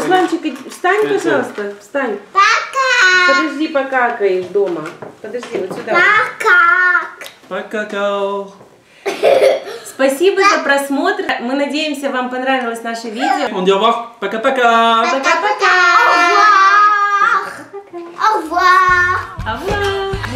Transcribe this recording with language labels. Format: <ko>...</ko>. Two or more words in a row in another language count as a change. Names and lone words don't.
<ru>Русланчик, встань, Это. пожалуйста, встань. Пока. Подожди, покакаешь дома. Подожди, вот сюда. Пока. Пока-какао. Спасибо за просмотр. Мы надеемся, вам понравилось наше видео.</ru> <fr>On dit au revoir.</fr> <ru>Пока-пока. Пока-пока.</ru> <fr>Au revoir. Au revoir. Au revoir.</fr>